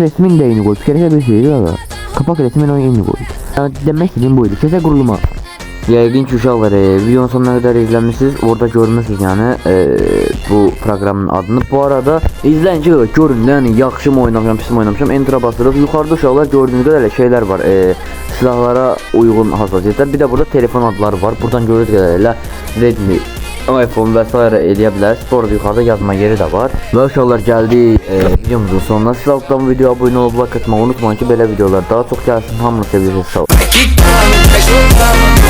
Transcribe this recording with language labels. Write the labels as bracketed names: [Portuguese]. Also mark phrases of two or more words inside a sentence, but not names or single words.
[Turkish] resmin neyini koy bir kere bir şey ya kapak resmin neyini koy yani demek istediğim buydu kese kuruluma yaygın uşaqlar videonun sonuna kadar izlemişsiniz orada görmüşsünüz yani bu programın adını bu arada izleyince görün yani [Azerbaijani] yaxşı mı oynamışam pis mi oynamışam [Turkish] enter'a basırıq yukarıda uşaqlar gördüğünüz kadar şeyler var silahlara uygun hassasiyetler bir de burada telefon adları var buradan gördüğünüz kadarıyla Redmi iPhone vesaire [Azerbaijani] eləyə bilərsiniz. Bu arada yuxarıda yazma yeri də var. Və uşaqlar gəldi videomuzun sonuna. Siz altdan bu videoya abunə olub like atmağı unutmayın ki, belə videolar daha çox gəlsin. Hamını sevirsiniz. Sağ olun.